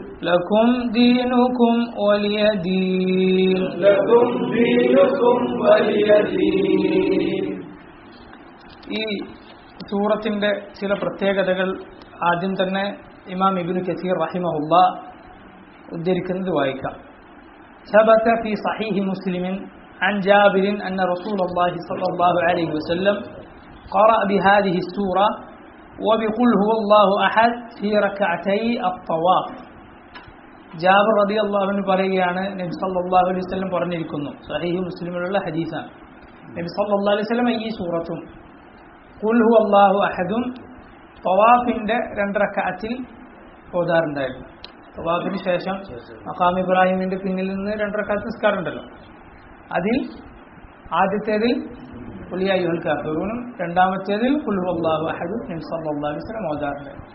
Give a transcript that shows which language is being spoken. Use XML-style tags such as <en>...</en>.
<ar>لكم دينكم ولي دين. لكم دينكم ولي دين.</ar> <ml>ഈ സൂറത്തിന്റെ ചില പ്രത്യേകതകൾ ആദ്യം തന്നെ ഇമാം ഇബ്നു കസീർ റഹിമഹുല്ലാഹ് ഉദ്ധരിക്കുന്നത് വായിക്കാം.</ml> <ar>ثبت في صحيح مسلم عن جابر أن رسول الله صلى الله عليه وسلم قرأ بهذه السورة وبقل هو الله أحد في ركعتي الطواف.</ar> <ml>ജാബിർ റളിയല്ലാഹു അൻഹു പറയുകയാണ് നബി സല്ലല്ലാഹു അലൈഹി വസല്ലം പറഞ്ഞിരിക്കുന്നു, സഹീഹ് മുസ്ലിമിലുള്ള ഹദീസാണ്. നബി സല്ലല്ലാഹു അലൈഹി വസല്ലം ഈ സൂറത്തും ഖുൽ ഹുവല്ലാഹു അഹദും തവാഫിന്റെ 2 റക്അത്തിൽ ഓതാറുണ്ടായിരുന്നു. തവാഫിന് ശേഷം മഖാം ഇബ്രാഹിമിന്റെ പിന്നിൽ നിന്ന് 2 റക്അത്ത് നിസ്കാരം ഉണ്ടല്ലോ, അതിൽ ആദ്യത്തേതിൽ ഖുൽ യാ അയ്യുഹൽ കാഫിറൂനും രണ്ടാമത്തേതിൽ ഖുൽ ഹുവല്ലാഹു അഹദും നബി സല്ലല്ലാഹു അലൈഹി വസല്ലം ഓതാറുണ്ടായിരുന്നു.</ml>